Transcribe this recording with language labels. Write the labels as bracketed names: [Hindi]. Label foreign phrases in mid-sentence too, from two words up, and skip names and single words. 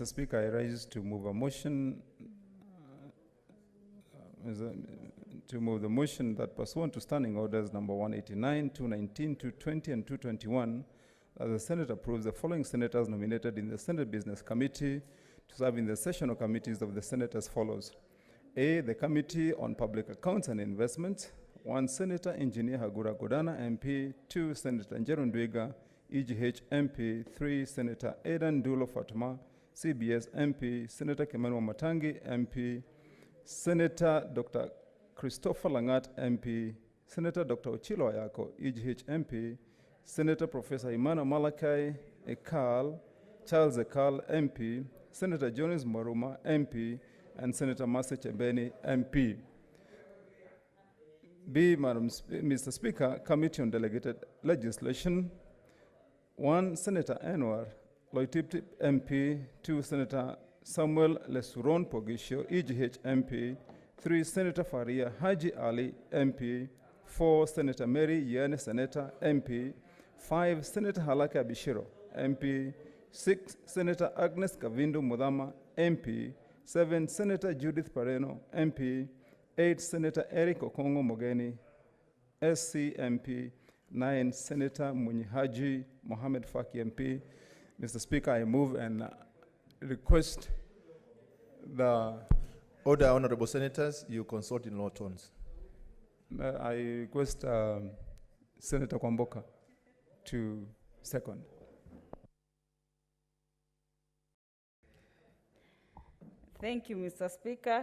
[English] Speaker, I rise to move a motion to move the motion that pursuant to standing orders number 189, 219, 220, and 221, that the Senate approves the following senators nominated in the Senate Business Committee to serve in the sessional committees of the Senate as follows. A, the Committee on Public Accounts and Investments. 1, Senator Engineer Hagura Godana, MP. 2, Senator Njeru Ndwiga, EGH MP. 3, Senator Aidan Dulo Fatuma, CBS MP. Senator Kimani Matangi, MP. Senator Dr. Christopher Langat, MP. Senator Dr. Ochilo Ayako, EGH MP. Senator Professor Imana Malakai Ekal, Charles Ekal, MP. Senator Jones Maruma, MP. And Senator Mercy Chebeni, MP. B, Mr. Speaker, Committee on Delegated Legislation. 1, Senator Anwar Loitiptip, MP. 2, Senator Samuel Lesuron Pogisho, EGH MP. 3, Senator Faria Haji Ali, MP. 4, Senator Mary Yane Senator, MP. 5, Senator Halaka Bishiro, MP. 6, Senator Agnes Kavindu Mudama, MP. 7, Senator Judith Pareno, MP. 8, Senator Eric Okongo Mogeni, SC MP. 9, Senator Munyihaji Mohamed Faki MP. Mr. Speaker, I move and request the... Order, honorable senators, you consult in low tones. I request Senator Kwamboka to second. Thank you, Mr. Speaker.